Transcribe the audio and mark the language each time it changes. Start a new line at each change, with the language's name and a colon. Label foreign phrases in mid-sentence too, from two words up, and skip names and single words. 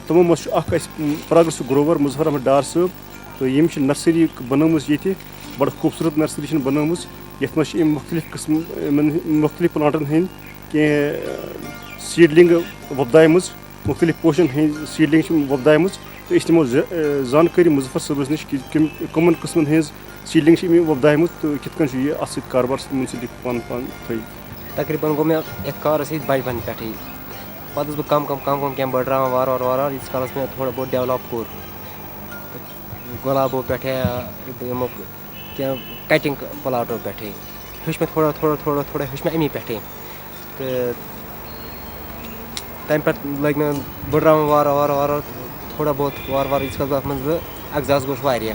Kashmiri: تِمو منٛز چھُ اکھ اَسہِ
English: progressive grower
Kashmiri: مظفر احمد ڈار صٲب تہٕ یِم چھِ نرسری بنٲومٕژ ییٚتہِ بڑٕ خوٗبصوٗرت نرسری چھِ بنٲومٕژ یتھ منٛز چھِ یِم مُختلِف پٕلانٹن ہٕنٛدۍ کینٛہہ سیٖڈلِنٛگ وۄپدایمٕژ مُختلِف پوشن ہٕنٛز سیٖڈلِنٛگ چھِ وۄپدایمٕژ تہٕ أسۍ نِمو زانکٲری مظفر صٲبس نِش کہِ کٕمن قٕسمن ہٕنٛز سیٖڈلِنٛگ چھِ أمۍ وۄپدایمٕژ تہٕ کِتھ کٔنۍ چھُ یہِ اَتھ سۭتۍ کاربار سۭتۍ مُنسلِک پانہٕ تھٲیِو. تقریٖباً گوٚو مےٚ یَتھ کارَس سۭتۍ بَچپَن پٮ۪ٹھٕے. پَتہٕ اوسُس بہٕ کَم کینٛہہ بٔڑراوان وارٕ ییٖتِس کالَس مےٚ تھوڑا بہت ڈیولَپ کوٚر. گۄلابو پٮ۪ٹھٕ یِمو کینٛہہ کَٹِنٛگ پٕلاٹو پٮ۪ٹھٕے ہیوٚچھ مےٚ تھوڑا ہیوٚچھ مےٚ اَمی پٮ۪ٹھٕے. تہٕ تَمہِ پٮ۪ٹھ لٔگۍ مےٚ بٔڑراوُن وارٕ تھوڑا بہت وارٕ ییٖتِس کالس بہٕ اَتھ منٛز ایٚگزاس گوٚژھ واریاہ.